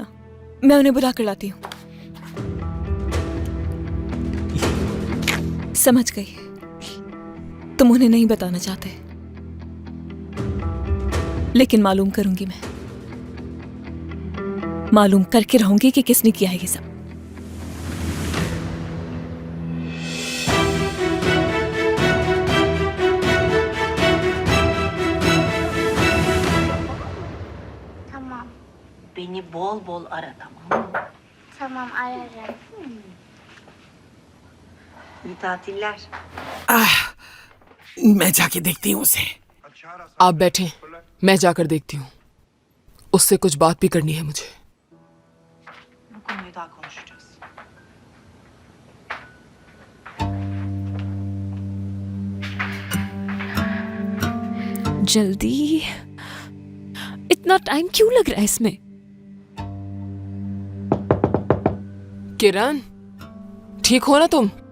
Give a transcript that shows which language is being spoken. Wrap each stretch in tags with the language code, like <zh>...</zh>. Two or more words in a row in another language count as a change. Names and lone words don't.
<hi>मैं उन्हें बुला कर लाती हूँ। समझ गई, तुम उन्हें नहीं बताना चाहते, लेकिन मालूम करूंगी। मैं मालूम करके रहूंगी कि किसने किया है ये सब।</hi> <tr>Tamam. Beni bol bol ara, tamam mı? Tamam ararım. İyi tatiller.</tr> <hi>मैं जाके देखती हूँ उसे। आप बैठे, मैं जाकर देखती हूँ। उससे कुछ बात भी करनी है मुझे।</hi> <tr>Bu konuyu daha konuşacağız.</tr> <hi>जल्दी, इतना टाइम क्यों लग रहा है इसमें? किरण, ठीक हो ना तुम?</hi>